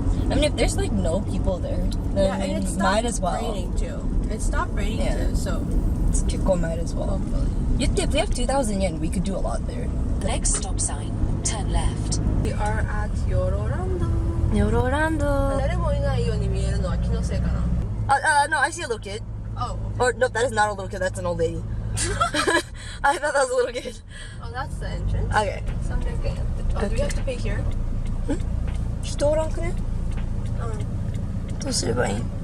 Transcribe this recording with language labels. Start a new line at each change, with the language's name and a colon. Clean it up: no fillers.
English: I mean, if there's like no people there, then Yeah, and it might as well. raining too. It stopped raining Yeah. too, so It's Kiko might as well. hopefully. If they have 2,000 yen, we could do a lot there. Next stop sign, turn left. We are at 養老ランド.
Japanese: 養老ランド. 誰もいないように見えるのは気のせいかな.
English: No, I see a little kid. Oh. Or, no, that is not a little kid, that's an old lady. I thought that was a little kid. Oh, that's the entrance. Okay. 300 yen. Oh, do we have to pay here?
Japanese: 人おらんくね?どうすればいい?